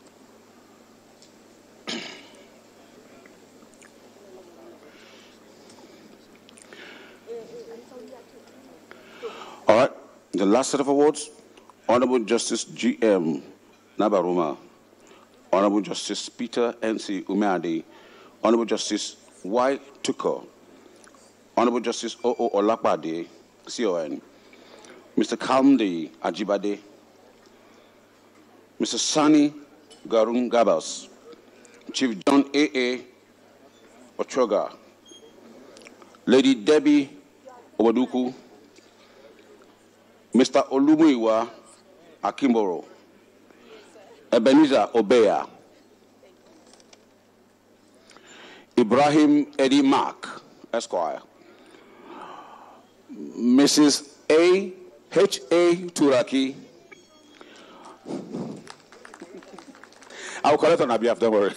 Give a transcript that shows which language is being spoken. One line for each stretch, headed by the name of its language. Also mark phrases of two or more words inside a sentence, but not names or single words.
English: All right, the last set of awards, Honorable Justice G.M. Nabaruma, Honorable Justice Peter N.C. Umeadi, Honorable Justice Y. Tuko, Honorable Justice O.O. Olakbade, CON, Mr. Kamdi Ajibade, Mr. Sani Garung Gabas, Chief John A.A. Ochoga, Lady Debbie Obaduku, Mr. Olumuyiwa Akimboro, Ebenezer Obeya, Ibrahim Eddie Mark, Esquire, Mrs. A.H.A. Turaki. I'll correct on our behalf, don't worry.